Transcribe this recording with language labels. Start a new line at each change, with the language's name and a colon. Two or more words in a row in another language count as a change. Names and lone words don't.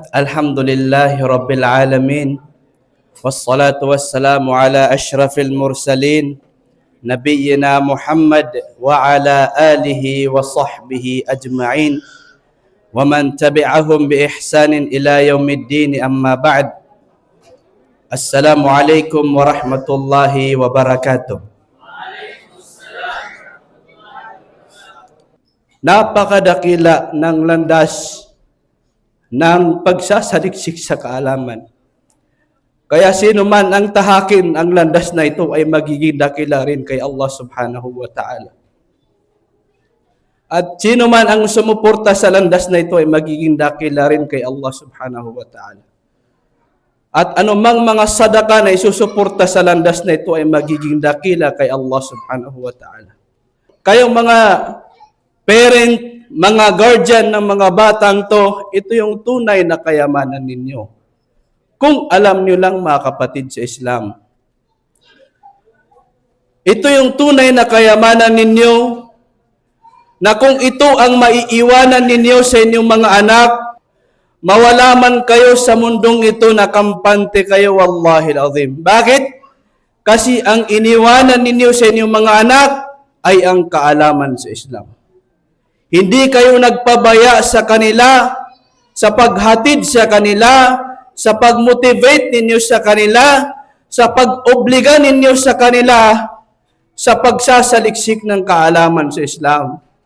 Arabic: الحمد لله رب العالمين والصلاة والسلام على أشرف المرسلين نبينا محمد وعلى آله وصحبه أجمعين ومن تبعهم بإحسان إلى يوم الدين أما بعد السلام عليكم ورحمة الله وبركاته.
Filipino: Napakadakila ng landas ng pagsasaliksik sa kaalaman. Kaya sino man ang tahakin ang landas na ito ay magiging dakila rin kay Allah
Arabic: سبحانه وتعالى.
Filipino: At sino man ang sumuporta sa landas na ito ay magiging dakila rin kay Allah
Arabic: سبحانه وتعالى.
Filipino: At anumang mga sadaka na isusuporta sa landas na ito ay magiging dakila kay Allah
Arabic: سبحانه وتعالى.
Filipino: Kayong mga parent, mga guardian ng mga batang to, ito yung tunay na kayamanan ninyo. Kung alam nyo lang mga kapatid sa Islam. Ito yung tunay na kayamanan ninyo na kung ito ang maiiwanan ninyo sa inyong mga anak, mawala man kayo sa mundong ito na kampante kayo,
Arabic: والله العظيم.
Filipino: Bakit? Kasi ang iniwanan ninyo sa inyong mga anak ay ang kaalaman sa Islam. Hindi kayo nagpabaya sa kanila, sa paghatid sa kanila, sa pag-motivate ninyo sa kanila, sa pag-obliga ninyo sa kanila, sa pagsasaliksik ng kaalaman sa Islam.